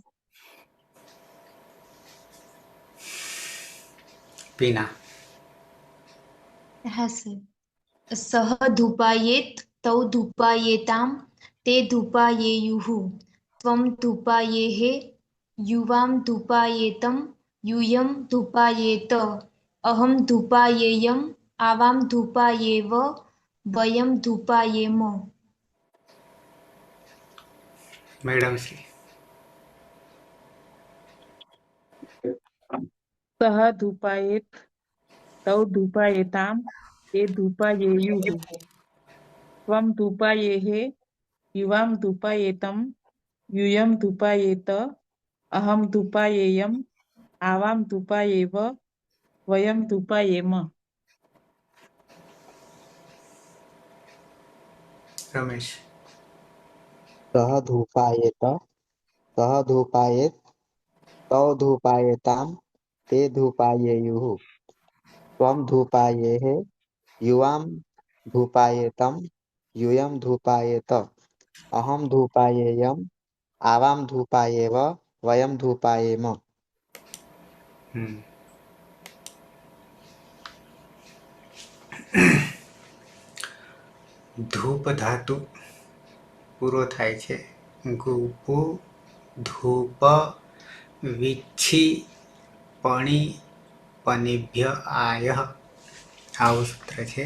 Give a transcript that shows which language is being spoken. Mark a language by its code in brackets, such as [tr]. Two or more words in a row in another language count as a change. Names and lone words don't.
[gu] પીના. હા સર. [sa] सह धूपायेत तौ धूपायेताम ते धूपायेयुः त्वम धूपायेः युवाम धूपायेतम यूयं धूपायेत अहं धूपायेयम् आवां धूपायेव वयं धूपायेम. [gu] મેડમ શ્રી. [sa] सह धूपायेत तौ धूपायेताम ते धूपायेयुः त्वम धूपायेः युवाम धूपायेतम यूयं धूपायेत अहं धूपायेयम् आवां धूपायेव वयं धूपायेम. [gu] રમેશ. [sa] सह धूपायेत तौ धूपायेताम ते धूपायेयुः त्वम धूपायेः युवाम धूपायेतम यूयं धूपायेत अहं धूपायेयम् आवां धूपायेव वयं धूपायेम. [gu] ધૂપ ધાતુ પૂરો થાય છે. [sa] गुपु धूप विच्छी पणी पनिभ्य आयः [gu] આવું સૂત્ર છે.